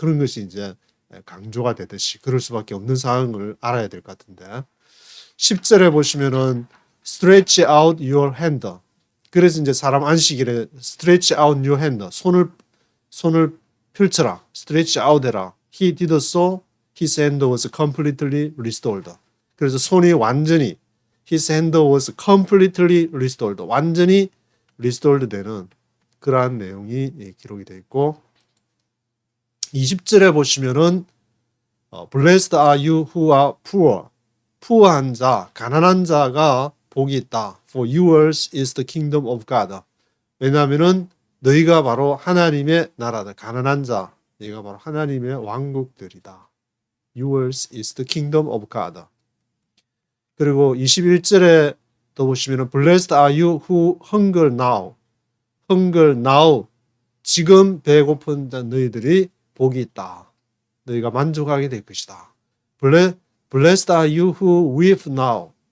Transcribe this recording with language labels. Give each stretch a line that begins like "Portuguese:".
Korean: 그런 것이 이제 강조가 되듯이 그럴 수밖에 없는 상황을 알아야 될 것 같은데, 10절에 보시면은
English: stretch out your hand.
Korean: 그래서 이제 사람 안식일에
English: stretch out your hand,
Korean: 손을 펼쳐라, stretch out 해라.
English: He did so, his hand was completely restored.
Korean: 그래서 손이 완전히,
English: his hand was completely restored,
Korean: 완전히 restored 되는 그러한 내용이 기록이 되어 있고, 20절에 보시면은
English: Blessed are you who are poor.
Korean: poor한 자, 가난한 자가 복이 있다.
English: For yours is the kingdom of God.
Korean: 왜냐하면은 너희가 바로 하나님의 나라다. 가난한 자, 너희가 바로 하나님의 왕국들이다.
English: Yours is the kingdom of God.
Korean: 그리고 21절에 또 보시면은
English: Blessed are you who hunger now. hunger now.
Korean: 지금 배고픈 너희들이 복이 있다. 너희가 만족하게 될 것이다.
English: Blessed are you who weep now.